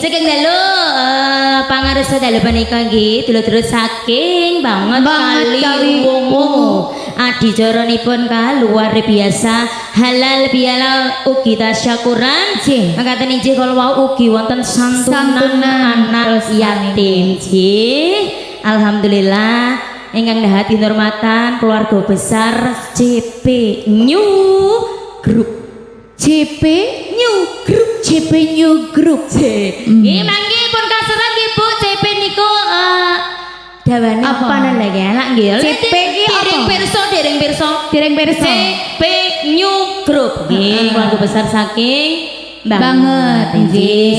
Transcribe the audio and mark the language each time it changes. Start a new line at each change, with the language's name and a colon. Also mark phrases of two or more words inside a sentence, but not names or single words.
Javanese: Saking dalu pangarsa dalu menika nggih dulur-dulur saking banget kali wungu adicaranipun
Indonesian: luar biasa
Javanese: halal bihalal ugi tasyakuran Nggih. mangkaten inggih kala wau ugi wonten santunan
Indonesian: anak yatim
Javanese: nggih. Alhamdulillah ingkang dahat dinurmatan
Indonesian: keluarga besar
Javanese: JP New Group. JP New Group. JP New Group. Nggih mangke pun kaserat nggih Bu JP niku dawane apa lagi enak nggih. JP ki apa? Dereng pirsa. Dereng pirsa. JP New Group nggih
Indonesian: keluarga besar
Javanese: saking Banget, nggih.